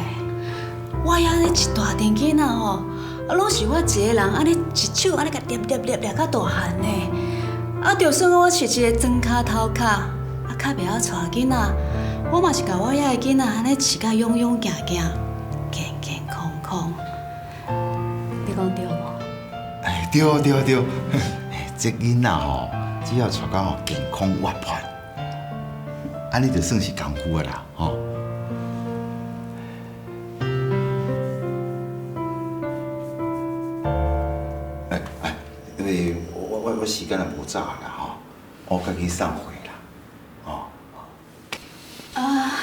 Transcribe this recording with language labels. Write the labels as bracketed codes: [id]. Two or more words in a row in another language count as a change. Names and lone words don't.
[nan] 我遐咧一大群囡仔哦，拢是我一个人安尼一手安尼甲捏到大汉呢。就算我是一个庄脚头壳，较袂晓带囡仔，我嘛是甲我遐个囡仔安尼饲甲勇勇行行，健健康康。你讲对无？对，这囡仔吼，只要带到健康活泼，安尼就算是功夫啦，吼。因为我时间也无早啦，吼，我该去送货啦，吼。